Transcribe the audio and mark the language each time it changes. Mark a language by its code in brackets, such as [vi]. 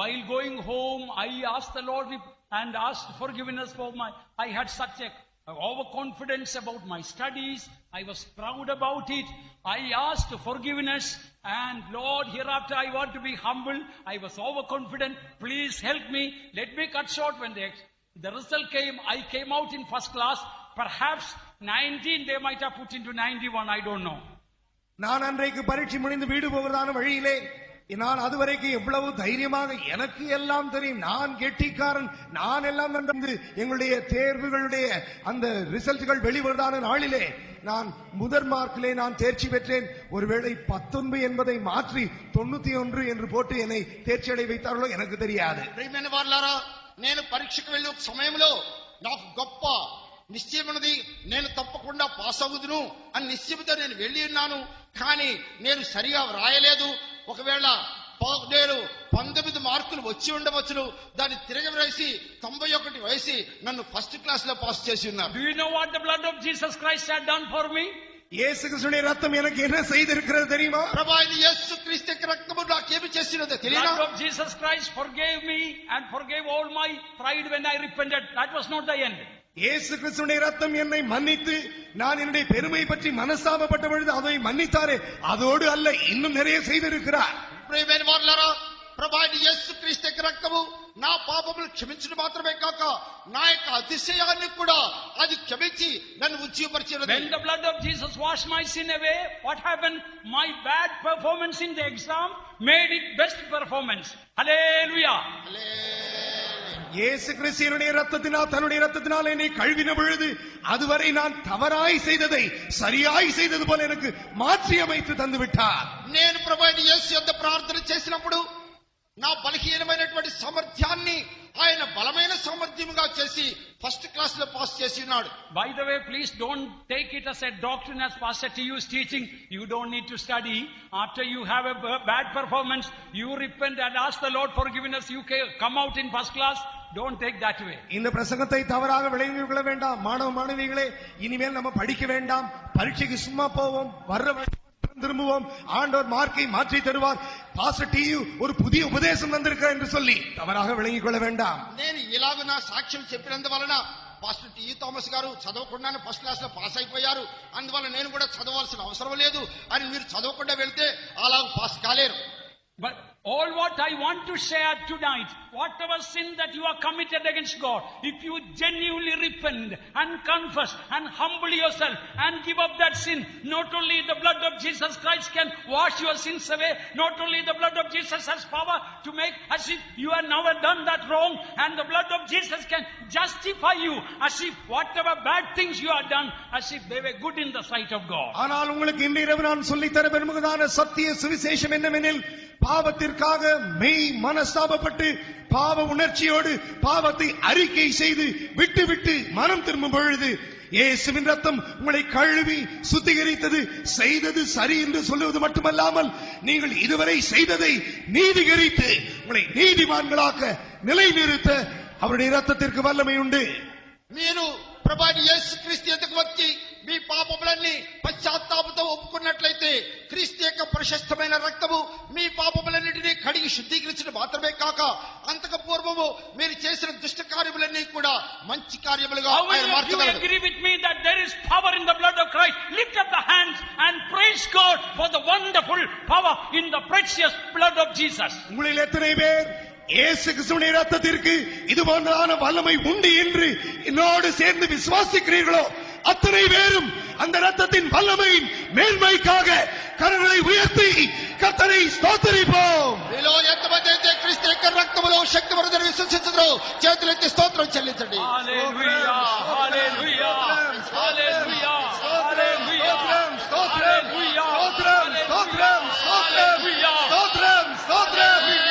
[en] While going home, I asked the Lord and asked forgiveness for I had such a overconfidence about my studies. I was proud about it. I asked forgiveness, and Lord, hereafter I want to be humble. I was overconfident. Please help me. Let me cut short. When the result came, I came out in first class. Perhaps 19 they might have put into 91. I don't know. [ta] நான் அன்றைக்கு பரீட்சை முடிந்து வீடு போகிறதான வழியிலே நான் அதுவரைக்கும் எவ்வளவு தைரியமாக எனக்கு எல்லாம் தெரியும், நான் கெட்டிக்காரன், நான் எல்லாம் நன்று எங்களுடைய தேர்வுகளுடைய அந்த ரிசல்ட்கள் வெளிவருதான நாளிலே நான் முதல் மார்க்கிலே நான் தேர்ச்சி பெற்றேன். ஒருவேளை 19 என்பதை மாற்றி 91 என்று போட்டு என்னை தேர்ச்சி அடை வைத்தார்களோ எனக்கு தெரியாது. [te] ప్రియమైన వారలారా, నేను పరీక్షకు వెళ్ళే సమయంలో నాకు గొప్ప నిశ్చయం ఉన్నది, నేను తప్పకుండా పాస్ అవుదును అని నిశ్చయంతో నేను వెళ్ళి ఉన్నాను. కానీ నేను సరిగా వ్రాయలేదు. ఒకవేళ నేను 19 మార్కులు వచ్చి ఉండవచ్చును, దాన్ని తిరగ వేసి 91 వేసి నన్ను ఫస్ట్ క్లాస్ లో పాస్ చేసి ఉన్నారు. [en] Do you know what the blood of Jesus Christ had done for me? [ta] இயேசு கிறிஸ்துவின் ரத்தம் எனக்கு என்ன செய்திருக்கிறது தெரியுமா? [te] ప్రభాయిని యేసు క్రీస్తు యొక్క రక్తము నాకు ఏమి చేసినదో తెలియదా? [en] The blood of Jesus Christ forgave me and forgave all my pride when I repented. That was not the end. [ta] இயேசு கிறிஸ்துவின் ரத்தம் என்னை மன்னித்து நான் என்னுடைய பெருமை பற்றி மனஸ்தாபப்பட்ட பொழுது அதை மன்னித்தாரே, அதோடு அல்ல, இன்னும் நிறைய செய்திருக்கிறார். [te] ప్రియమైన వారలారా, ప్రభాయిని యేసు క్రీస్తు యొక్క రక్తము నా పాపములు క్షమించడం మాత్రమే కాక నా యొక్క అతిశయాన్ని కూడా అది క్షమించి నన్ను ఉజ్జీవపరిచినది. [en] When the blood of Jesus washed my sin away, what happened? My bad performance in the exam made it best performance. Hallelujah. [ta] இயேசு கிறிஸ்துவினுடைய ரத்தத்தினால், தன்னுடைய ரத்தத்தினால் என்னை கழுவின பொழுது அதுவரை நான் தவறாய் செய்ததை சரியாய் செய்தது போல எனக்கு மாற்றி அமைத்து தந்து விட்டார். [te] నేను ప్రభువైన యేసు యొద్ద ప్రార్థన చేసినప్పుడు నా బలహీనమైనటువంటి సామర్థ్యాన్ని ఆయన బలమైన సామర్థ్యముగా చేసి ఫస్ట్ క్లాస్ లో పాస్ చేసి ఉన్నాడు. [en] By the way, please don't take it as a doctrine as Pastor T is teaching. You don't need to study. After you have a bad performance, you repent and ask the Lord forgiveness. You come out in first class. Don't take that way. [ta] இந்த பிரசங்கத்தை தவறாக விளங்கிக் கொள்ள வேண்டாம். மாணவ மாணவிகளே, இனிமேல் நம்ம படிக்க வேண்டாம், பரீட்சைக்கு சும்மா போவோம், திரும்புவோம், ஆண்டவர் மார்க்கை மாற்றி தருவார், பாஸ்டர் டி ஒரு புதிய உபதேசம் வந்திருக்கிறார் என்று சொல்லி தவறாக விளங்கிக் கொள்ள வேண்டாம். [te] నేను ఇలాగ నా సాక్ష్యం చెప్పినందువలన పాస్టర్ టి థామస్ గారు చదవకుండానే ఫస్ట్ క్లాస్ లో పాస్ అయిపోయారు, అందువల్ల నేను కూడా చదవాల్సిన అవసరం లేదు అని మీరు చదవకుండా వెళ్తే అలా పాస్ కాలేరు. [en] But all what I want to share tonight, whatever sin that you are committed against God, if you genuinely repent and confess and humble yourself and give up that sin, not only the blood of Jesus Christ can wash your sins away, not only the blood of Jesus has power to make as if you have never done that wrong, and the blood of Jesus can justify you as if whatever bad things you have done, as if they were good in the sight of God. [ta] ஆனால் உங்களுக்கு இன்று இரவு நான் சொல்லித்தர விரும்புகிறதான சத்திய சுவிசேஷம் என்னவெனில், பாவத்திற்காக மெய் மனஸ்தாபப்பட்டு பாவ உணர்ச்சியோடு பாவத்தை அறிக்கை செய்து விட்டு மனம் திரும்பும் பொழுது இயேசுவின் ரத்தம் உங்களை கழுவி சுத்திகரித்தது, செய்தது சரி என்று சொல்லுவது மட்டுமல்லாமல் நீங்கள் இதுவரை செய்ததை நீதிகரித்து உங்களை நீதிமான்களாக நிலைநிறுத்த அவருடைய ரத்தத்திற்கு வல்லமை உண்டு. [te] మీరు ప్రభువైన యేసు క్రీస్తు యొద్దకు వచ్చి మీ పాపములన్నీ పశ్చాత్తాపంతో ఒప్పుకున్నట్లయితే క్రీస్తు యొక్క ప్రశస్తమైన రక్తము మీ పాపములన్నిటినీ కడిగి శుద్ధీకరించడం మాత్రమే కాక అంతకు పూర్వము మీరు చేసిన దుష్ట కార్యములన్నీ కూడా మంచి కార్యములుగా [en] How [te] ఆయన [en] many of you [te] మార్చగలరు. [en] agree with me that there is power in the blood of Christ? Lift up the hands and praise God for the wonderful power in the precious blood of Jesus. [ta] உங்களில் எத்தனை பேர் இயேசு கிறிஸ்துவின் ரத்தத்திற்கு இது போன்றதான வல்லமை உண்டு என்று என்னோடு சேர்ந்து விசுவாசிக்கிறீர்களோ அத்தனை பேரும் அந்த ரத்தத்தின் வல்லமையின் மேன்மைக்காக கரங்களை உயர்த்தி கர்த்தரை ஸ்தோத்திரிப்போம். [te] మీలో ఎంతమంది అయితే క్రీస్తు యొక్క రక్తములో శక్తి వరదని విశ్వసించుదురో చేతులెత్తి స్తోత్రం చెల్లించండి. [en] Hallelujah, hallelujah, hallelujah, hallelujah, [te] స్తోత్రం స్తోత్రం స్తోత్రం స్తోత్రం స్తోత్రం స్తోత్రం